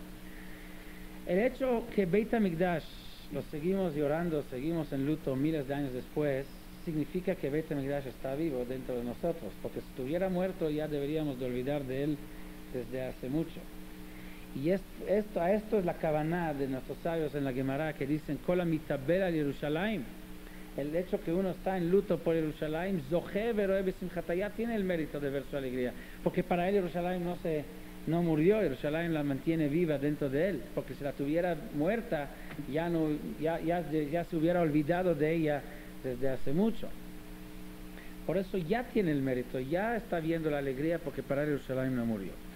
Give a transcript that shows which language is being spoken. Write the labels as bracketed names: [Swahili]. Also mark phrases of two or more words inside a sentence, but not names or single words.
[Spanish] El hecho que Beit HaMikdash lo seguimos llorando, seguimos en luto miles de años después, significa que Beit HaMikdash está vivo dentro de nosotros, porque si estuviera muerto ya deberíamos de olvidar de él desde hace mucho. Y esto es la kavaná de nuestros sabios en la Gemara, que dicen [Hebrew] כל המתאבל על ירושלים. [Spanish] El hecho que uno está en luto por Jerusalén, [Hebrew] זוכה ורואה בשמחתה, [Spanish] ya tiene el mérito de ver su alegría, porque para él Jerusalén no murió, Jerusalén la mantiene viva dentro de él, porque si la tuviera muerta ya se hubiera olvidado de ella desde hace mucho. Por eso ya tiene el mérito, ya está viendo la alegría, porque para él Jerusalén no murió.